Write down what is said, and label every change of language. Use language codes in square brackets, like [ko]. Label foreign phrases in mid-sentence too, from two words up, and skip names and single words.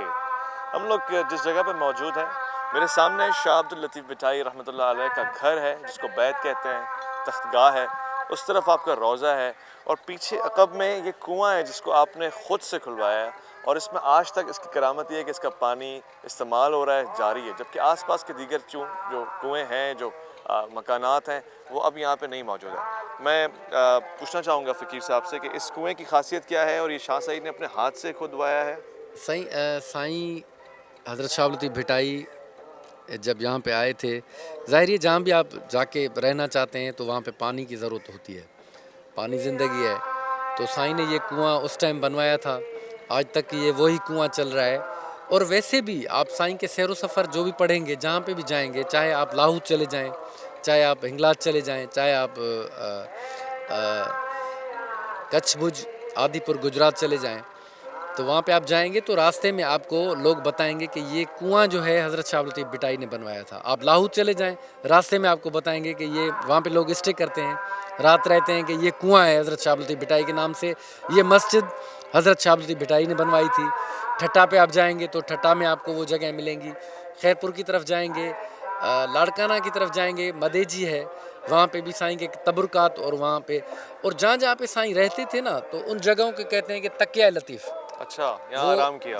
[ur] ہم لوگ جس جگہ پر موجود ہیں، میرے سامنے شاہ عبداللطیف بھٹائی [ar] رحمة الله عليه [ur] کا گھر ہے، جس کو بیت کہتے ہیں، تخت گاہ ہے. اس طرف آپ کا روضہ ہے اور پیچھے عقب میں یہ کنواں ہے جس کو آپ نے خود سے کھلوایا ہے، اور اس میں آج تک اس کی کرامت یہ ہے کہ اس کا پانی استعمال ہو رہا ہے، جاری ہے، جبکہ آس پاس کے دیگر جو کنویں ہیں، جو مکانات ہیں، وہ اب یہاں پہ نہیں موجود ہے. میں پوچھنا چاہوں گا فقیر صاحب سے کہ اس کنویں کی خاصیت کیا ہے اور یہ شاہ سعید نے اپنے ہاتھ سے کھدوایا ہے? سائیں حضرت شاہ لطیف بھٹائی جب یہاں پہ آئے تھے، ظاہر ہے جہاں بھی آپ جا کے رہنا چاہتے ہیں تو وہاں پہ پانی کی ضرورت ہوتی ہے، پانی زندگی ہے. تو سائیں نے یہ کنواں اس ٹائم بنوایا تھا، آج تک یہ وہی کنواں چل رہا ہے. اور ویسے بھی آپ سائیں کے سیر و سفر جو بھی پڑھیں گے، جہاں پہ بھی جائیں گے، چاہے آپ لاہور چلے جائیں چاہے آپ ہنگلاج چلے جائیں، چاہے آپ کچھ بھج آدی پور گجرات چلے جائیں، تو وہاں پہ آپ جائیں گے تو راستے میں آپ کو لوگ بتائیں گے کہ یہ کنواں جو ہے حضرت شاہ عبداللطیف بھٹائی نے بنوایا تھا. آپ لاہور چلے جائیں، راستے میں آپ کو بتائیں گے کہ یہ وہاں پہ لوگ سٹے کرتے ہیں، رات رہتے ہیں، کہ یہ کنواں ہے حضرت شاہ عبداللطیف بھٹائی کے نام سے، یہ مسجد حضرت شاہ عبداللطیف بھٹائی نے بنوائی تھی. ٹھٹہ پہ آپ جائیں گے تو ٹھٹہ میں آپ کو وہ جگہ ملیں گی. خیرپور کی طرف جائیں گے، لاڑکانہ کی طرف جائیں گے، مدیجی ہے، وہاں پہ بھی سائیں کے تبرکات، اور وہاں پہ اور جہاں جہاں پہ سائیں رہتے تھے نا، تو ان جگہوں کو کہتے ہیں کہ تکیہ لطیف. اچھا، یہاں آرام کیا.